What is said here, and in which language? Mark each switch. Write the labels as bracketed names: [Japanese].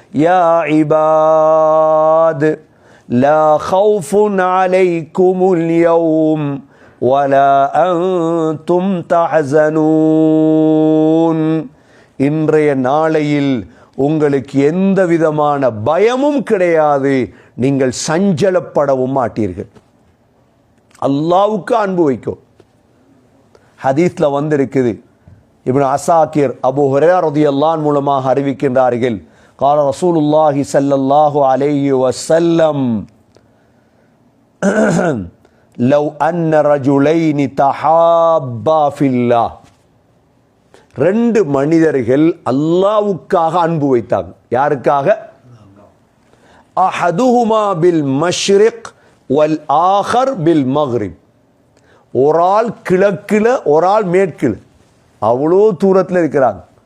[Arabic] யா இபாத் லா ஹவுஃபுன் அலைக்குமுல் யௌம் வலா அன்தும் தஹஸனூன். [Tamil] இன்றைய நாளையில் உங்களுக்கு எந்த விதமான பயமும் கிடையாது, நீங்கள் சஞ்சலப்படவும் மாட்டீர்கள். அல்லாஹ்வுக்கு அன்பு வைக்கும். ஹதீஸ்ல வந்திருக்குது, இப்னு அசாக்கிர் அபூ ஹுரைரா ரலியல்லாஹு அன்ஹு மூலமாக அறிவிக்கின்றார்கள், [Arabic] قال رسول الله صلى الله عليه وسلم لو أن رجلين تحابا في الله. [Tamil] ரெண்டு மனிதர்கள் அல்லாஹ்வுக்காக அன்பு வைத்தாங்க. யாருக்காக? [Arabic] அஹதுஹுமா பில் மஷ்ரிக் வல் ஆஹர் பில் மக்ரிப். [Tamil] ஒரு ஆள் கிழக்கில், ஒரு ஆள் மேற்கில், அவ்வளோ தூரத்தில் இருக்கிறாங்க.